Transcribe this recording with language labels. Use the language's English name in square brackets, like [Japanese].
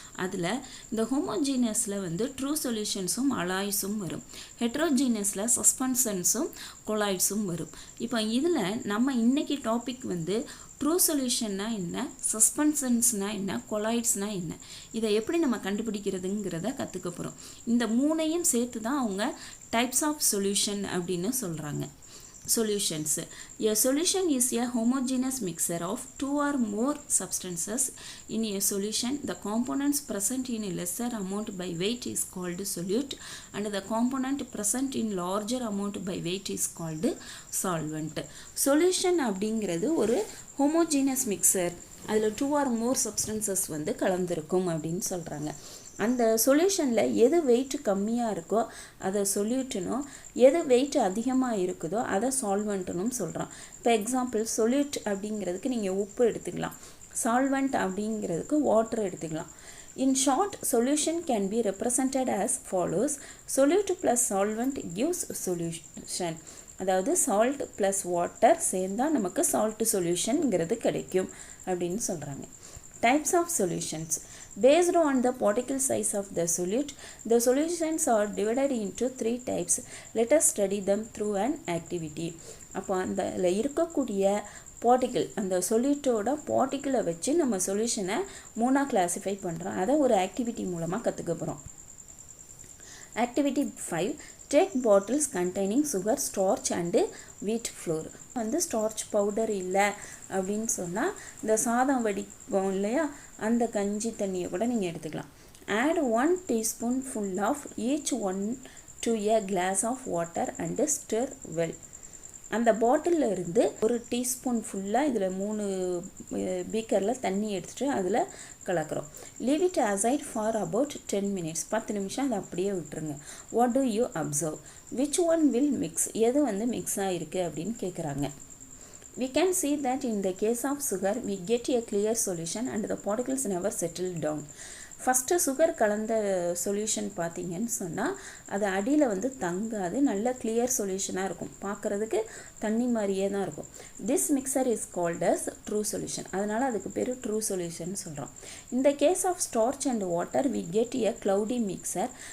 [Tamil] அதில் இந்த ஹோமோஜீனஸில் வந்து ட்ரூ சொல்யூஷன்ஸும் அலாய்ஸும் வரும், ஹெட்ரோஜீனஸில் சஸ்பென்ஷன்ஸும் கொலாய்ட்ஸும் வரும். இப்போ இதில் நம்ம இன்றைக்கி டாபிக் வந்து ட்ரூ சொல்யூஷன்னா என்ன, சஸ்பென்ஷன்ஸ்னால் என்ன, கொலாய்ட்ஸ்னால் என்ன, இதை எப்படி நம்ம கண்டுபிடிக்கிறதுங்கிறத கற்றுக்க போகிறோம். இந்த 3ஐயும் சேர்த்து தான் அவங்க டைப்ஸ் ஆஃப் சொல்யூஷன் அப்படின்னு சொல்கிறாங்க. [English] Solutions. A solution is a homogeneous mixture of 2 or more substances. In a solution, the components present in a lesser amount by weight is called solute, and the component present in larger amount by weight is called solvent. [Tamil] Solution அப்படிங்கிறது ஒரு homogeneous mixture, அதில் [English] 2 or more substances [Tamil] வந்து கலந்துருக்கும் அப்படின்னு சொல்கிறாங்க. அந்த சொல்யூஷனில் எது wait கம்மியாக இருக்கோ அதை சொல்யூட்டுனும், எது வெயிட் அதிகமாக இருக்குதோ அதை சால்வெண்ட்டுனும் சொல்கிறோம். இப்போ எக்ஸாம்பிள் சொல்யூட் அப்படிங்கிறதுக்கு நீங்கள் உப்பு எடுத்துக்கலாம், சால்வெண்ட் அப்படிங்கிறதுக்கு வாட்டர் எடுத்துக்கலாம். [English] In short, solution can be represented as follows. Solute plus solvent gives solution. [Tamil] அதாவது சால்ட் ப்ளஸ் வாட்டர் சேர்ந்தால் நமக்கு சால்ட் சொல்யூஷனுங்கிறது கிடைக்கும் அப்படின்னு சொல்கிறாங்க. [English] Types of solutions. Based on the particle size of the solute, the solutions are divided into 3 types. Let us study them through an activity. [Tamil] அப்போ அந்த இருக்கக்கூடிய particle அந்த சொல்யூட்டோட பார்ட்டிக்கிளை வச்சு நம்ம சொல்யூஷனை 3ஆக கிளாஸிஃபை பண்ணுறோம். அதை ஒரு ஆக்டிவிட்டி மூலமாக கற்றுக்க போகிறோம். [English] Activity 5, take bottles containing sugar, starch and wheat flour. [Tamil] ஸ்டார்ச் பவுடர் இல்லை அப்படின்னு சொன்னால் இந்த சாதம் வடிப்போம் இல்லையா, அந்த கஞ்சி தண்ணியை கூட நீங்கள் எடுத்துக்கலாம். [English] Add 1 teaspoon full of each one to a glass of water and stir well. [Tamil] அந்த பாட்டிலில் இருந்து ஒரு டீஸ்பூன் ஃபுல்லாக இதில் 3 பீக்கரில் தண்ணி எடுத்துகிட்டு அதில் கலக்கிறோம். [English] Leave it aside for about 10 minutes. [Tamil] 10 நிமிஷம் அதை அப்படியே விட்டுருங்க. [English] What do you observe? Which one will mix? [Tamil] எது மிக்ஸ் ஆகிருக்கு அப்படின்னு கேட்குறாங்க. [English] We can see that in the case of sugar, we get a clear solution and the particles never settle down. [Tamil] First sugar கலந்த solution பார்த்தீங்கன்னு சொன்னால் அது அடியில் தங்காது, நல்ல கிளியர் சொல்யூஷனாக இருக்கும், பார்க்குறதுக்கு தண்ணி மாதிரியே தான் இருக்கும். [English] This mixture is called as true solution. [Tamil] அதனால் அதுக்கு பேர் ட்ரூ சொல்யூஷன் சொல்கிறோம். [English] இந்த case of starch and water we get a cloudy mixture.